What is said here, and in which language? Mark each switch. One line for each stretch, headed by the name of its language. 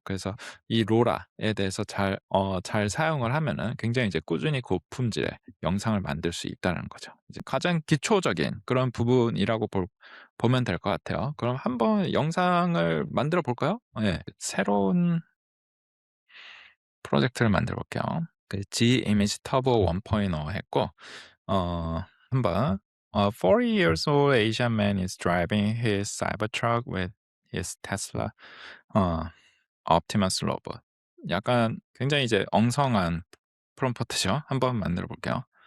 Korean: 그래서 이 로라에 대해서 잘 사용을 하면은 굉장히 이제 꾸준히 고품질의 영상을 만들 수 있다는 거죠. 이제 가장 기초적인 그런 부분이라고 보면 될 것 같아요. 그럼 한번 영상을 만들어 볼까요? 예. 새로운 프로젝트를 만들어 볼게요.
English: 그 G Image Turbo 1.0
Korean: 했고 한번
English: 40 years old Asian man is driving his Cybertruck with his Tesla Optimus robot.
Korean: 약간 굉장히 이제 엉성한 프롬프트죠. 한번 만들어 볼게요.